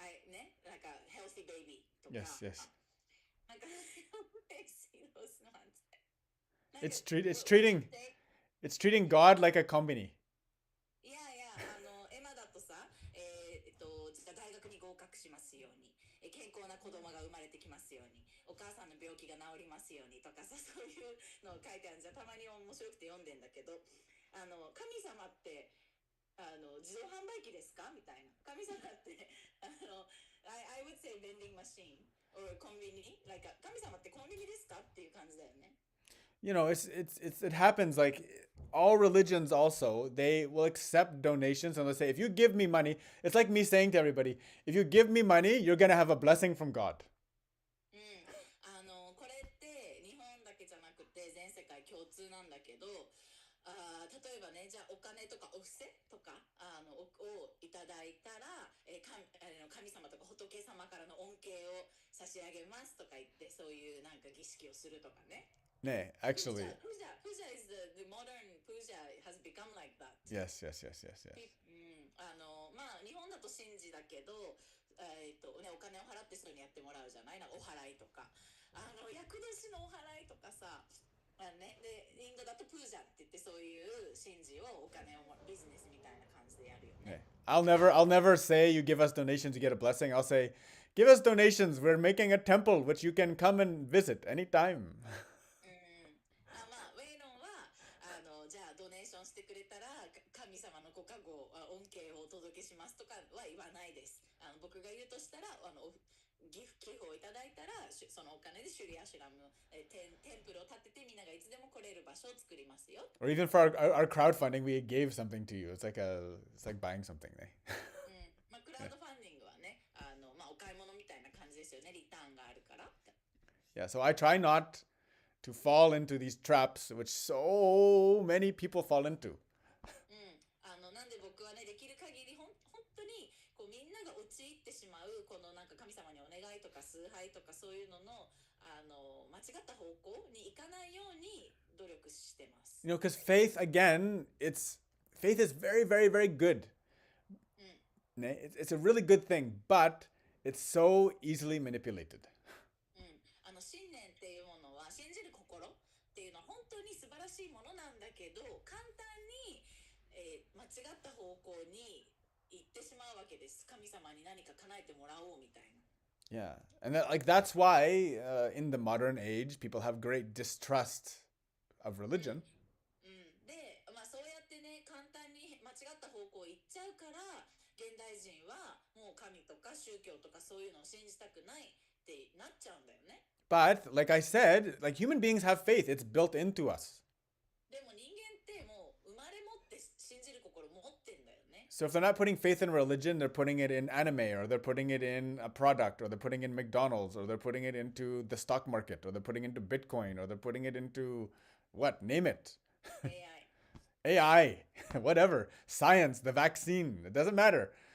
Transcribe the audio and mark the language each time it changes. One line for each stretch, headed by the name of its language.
Japanese: ね、なんか
English: healthy baby
Japanese: とか。
English: Yes. なんか I see those ones. It's treating God like a company.
Japanese: いや、エマだとさ、大学に合格しますように、健康な子供が生まれてきますように、お母さんの病気が治りますようにとかさ、そういうのを書いてあるんじゃたまに面白くて読んでんだけど、神様って自動販売機ですかみたいな。神様って
English: I would say vending machine or
Japanese: コンビニ like 神様ってコンビニですかっていう感じだよね。
English: It happens like all religions also, they will accept donations and they'll say, if you give me money, it's like me saying to everybody, if you give me money, you're going to have a blessing from God.
Japanese: これって日本だけじゃなくて全世界共通なんだけど、例えばね、じゃあお金とかお布施とかをいただいたら、神様とか仏様からの恩恵を差し上げますとか言って、そういうなんか儀式をするとかね。
English: Actually. Puja is the modern puja has become like that. Yes.
Japanese: まあ日本だと神事だけど、お金を払ってそうにやってもらうじゃない？お祓いとか、厄年のお祓いとかさ。ね、でインドだとプージャって言ってそういう神事をお金をビジネスみたいな感じでやるよね。
English: I'll never say you give us donations, you get a blessing. I'll say, give us donations. We're making a temple which you can come and visit anytime.
Japanese: まあウェイロンはじゃあドネーションしてくれたら神様のご加護恩恵をお届けしますとかは言わないです。僕が言うとしたら寄付をいただいたらそのお金でシュリアシュラムテンプルを建ててみんながいつでも来れる場所を作りますよ。
English: Or even for our crowdfunding, we gave something to you. It's like buying something.
Japanese: まあクラウドファンディングはね、まあお買い物みたいな感じですよね。リターンがあるから。
English: Yeah, so I try not to fall into these traps which so many people fall into.
Japanese: なんで僕はねできる限り本当にこうみんなが陥ってしまうこのなんか神様にお願いとか崇拝とかそういうのの間違った方向に行かないように努力してます。
English: Because faith again, faith is very, very, very good. It's a really good thing, but it's so easily manipulated.
Japanese: 信念っていうものは信じる心っていうのは本当に素晴らしいものなんだけど簡単に間違った方向に行ってしまうわけです。神様に何か叶えてもらおうみたいな。
English: Yeah, and that's why in the modern age people have great distrust of religion.
Japanese: で、そうやってね、簡単に間違った方向行っちゃうから、現代人はもう神とか宗教とかそういうのを信じたくないってなっちゃうんだよね。
English: But like I said, like human beings have faith. It's built into us.
Japanese: でも人間ってもう生まれ持って信じる心持ってんだよね。
English: So if they're not putting faith in religion, they're putting it in anime, or they're putting it in a product, or they're putting it in McDonald's, or they're putting it into the stock market, or they're putting it into Bitcoin, or they're putting it into what? Name it. AI。 AI, whatever. Science, the vaccine. It doesn't matter.